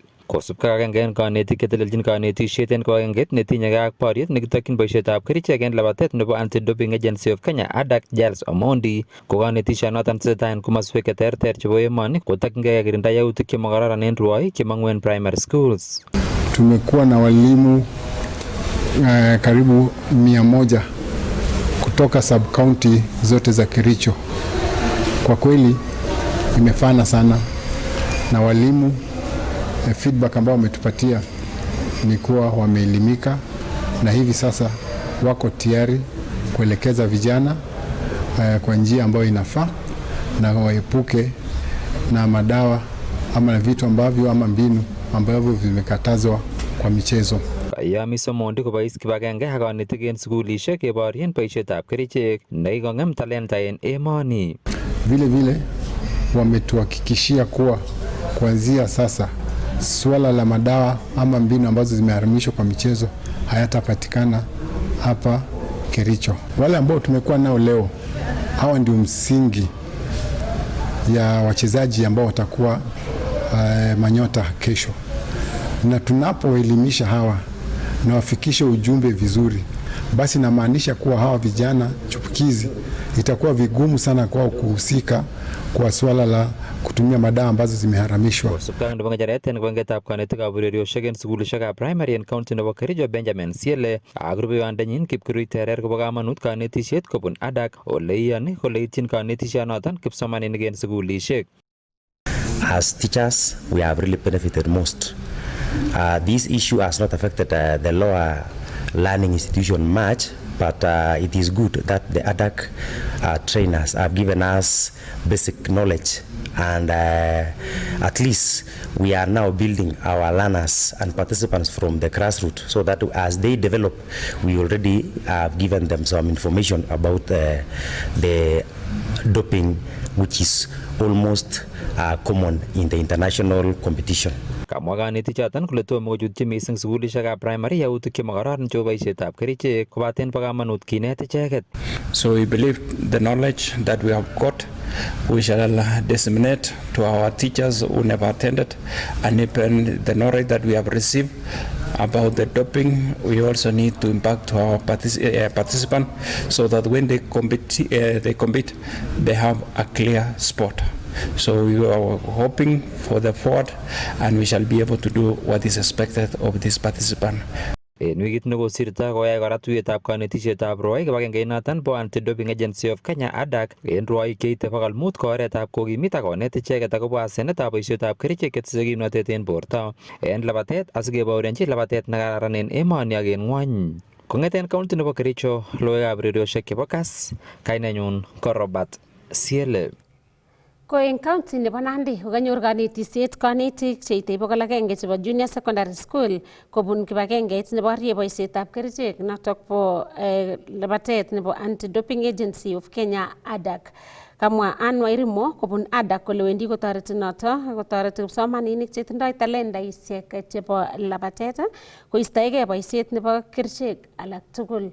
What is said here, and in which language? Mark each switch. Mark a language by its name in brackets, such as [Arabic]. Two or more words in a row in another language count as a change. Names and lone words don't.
[Kalenjin] Kosubkei agenge eng kanetik chetelelchin kanetisiet eng kibagengeit netinyegei ak boriet nekitokyin boisietab kerichek eng labatet nebo Anti-Doping Agency of Kenya ADAK Giles Omondi ko kanetisionoton tesetai eng komoswek cheterter chebo emoni kotokyingei kekirinda yautik chemakororon eng rwoik chemong'u eng [English] primary schools. [Swahili] Tumekuwa na walimu karibu 100 kutoka sub-county zote za Kericho. Kwa kweli imefana sana na walimu. Feedback ambao wametupatia ni kuwa wameelimika na hivi sasa wako tayari kuelekeza vijana kwa njia ambayo inafaa na waepuke na madawa ama vitu ambavyo ama mbinu ambavyo vimekatazwa kwa michezo. [Kalenjin] Yami Somondi kobois kibagenge ak konetik en sukulishek keborien boisietab kerichek nekikong'em talenta en emoni. [Swahili] Vile vile wametuhakikishia kuwa kuanzia sasa suala la madawa ama mbinu ambazo zimeharamishwa kwa michezo hayatapatikana hapa Kericho. Wale ambao tumekuwa nao leo, hawa ndio msingi ya wachezaji ambao watakuwa manyota kesho. Na tunapoelimisha hawa na wafikishe ujumbe vizuri, basi namaanisha kuwa hawa vijana chupukizi itakuwa vigumu sana kwao kuhusika kwa swala la kutumia madawa ambazo zimeharamishwa. [Kalenjin] Subkang nebo ng'echeret en kibagengetab konetikab urerioshek en sukulishekab primary en county nebo Kericho Benjamin Siele ak rubeiwandenyin Kipkurui Terer kobo kamanut kanetisiet kobun ADAK ole iyoni kole ityin kanetisionoton kipsomaninik en sukulishek. [English] As teachers, we have really benefited most. This issue has not affected the lower learning institution much, but it is good that the ADAK trainers have given us basic knowledge, and at least we are now building our learners and participants from the grassroots, so that as they develop, we already have given them some information about the doping, which is almost common in the international competition. [Kalenjin] Kamwa kanetichoton kole tomo kochutyi mising sukulishekab primary yautik chemokororon chebo boisietab kerichek kobaten bo kamanut kinet icheket. [English] So we believe the knowledge that we have got we shall disseminate to our teachers who never attended, and even the knowledge that we have received about the doping we also need to impact to our participants so that when they compete they have a clear spot. So we are hoping for the forward, and we shall be able to do what is expected of this participant. [Kalenjin] En wikit nekosirto koyai kora tuyetab kanetisietab rwoik kibagengeinoton bo Anti-Doping Agency of Kenya ADAK en rwoik cheite 500 ko oretab kokimit ak konet icheket akobo asenetab boisietab kerichek chetese kimnotet en borto en labatet asikebourenchi labatet nekararan en emoni ak en ng'wony. Kong'eten kaunti nebo Kericho, logoiwekab urerioshek chebo Kass, kainenyun ko Robert Siele. Ko en county nebo Nandi kokanyor kanetisiet kanetik cheite 100 chebo [English] junior secondary school [Kalenjin] kobun kibagengeit nebo rie boisietab kerichek notok po labatet nebo Anti-Doping Agency of Kenya ADAK. Kamwa Ann Wairimo kobun ADAK kole wendi kotoreti noto kotoreti kipsomaninik chetindoi talentaisiek chebo labatet koistoegei boisiet nebo kerichek alak tugul.